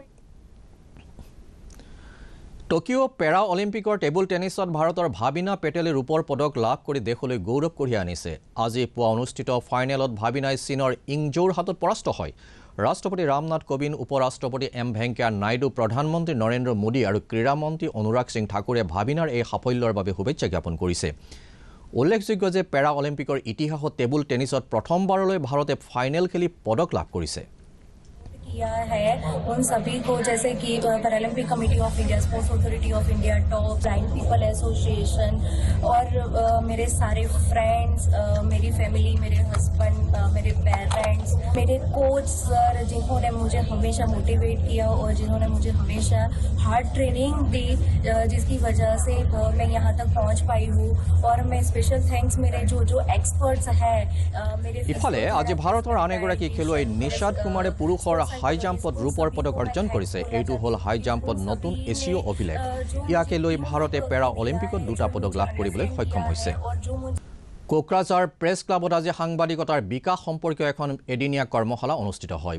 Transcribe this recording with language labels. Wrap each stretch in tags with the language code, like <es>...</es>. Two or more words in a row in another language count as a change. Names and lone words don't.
<as>টকিঅ' পেৰা অলিম্পিকৰ</as> <en>table tennis</en> <as>ভাৰতৰ ভাবিনা পেটেলে ৰূপৰ পদক লাভ কৰি দেশলৈ গৌৰৱ কঢ়িয়াই আনিছে আজি পুৱা অনুষ্ঠিত ফাইনেলত ভাবিনাই চীনৰ ইংজৌৰ হাতত পৰাস্ত হয় ৰাষ্ট্ৰপতি ৰামনাথ কোবিন্দ উপৰাষ্ট্ৰপতি এম ভেংকায়া নাইডু প্ৰধানমন্ত্ৰী নৰেন্দ্ৰ মোদী আৰু ক্ৰীড়া মন্ত্ৰী অনুৰাগ সিং ঠাকুৰে ভাবিনাৰ এই সাফল্যৰ বাবে শুভেচ্ছা জ্ঞাপন কৰিছে উল্লেখযোগ্য যে পেৰা অলিম্পিকৰ ইতিহাসত</as> <en>table tennis</en> <as>প্ৰথমবাৰলৈ ভাৰতে ফাইনেল খেলি পদক লাভ কৰিছে</as> <hi>किया है उन सभी को जैसे कि पैरालंपिक कमेटी ऑफ इंडिया स्पोर्ट्स अथॉरिटी ऑफ इंडिया टॉप ब्लाइंड पीपल एसोसिएशन और मेरे सारे फ्रेंड्स मेरी फैमिली मेरे हस्बैंड मेरे पेरेंट्स मेरे कोच सर जिन्होंने मुझे हमेशा मोटिवेट किया और जिन्होंने मुझे हमेशा</hi> <en>hard training</en> <hi>दी जिसकी वजह से मैं यहाँ तक पहुँच पाई हूँ और मैं</hi> <en>special thanks</en> <hi>मेरे जो एक्सपर्ट्स हैं मेरे</hi> <as>ইফালে আজি ভাৰতৰ আন এগৰাকী খেলুৱৈ নিশাদ কুমাৰে পুৰুষৰ</as> <en>high jump</en> <as>ৰূপৰ পদক অৰ্জন কৰিছে এইটো হ'ল</as> <en>high jump</en> <as>নতুন এছিয় অভিলেখ ইয়াকে লৈ ভাৰতে পেৰা অলিম্পিকত দুটা পদক লাভ কৰিবলৈ সক্ষম হৈছে কোকৰাঝাৰ প্ৰেছ ক্লাবত আজি সাংবাদিকতাৰ বিকাশ সম্পৰ্কীয় এখন এদিনীয়া কৰ্মশালা অনুষ্ঠিত হয়</as>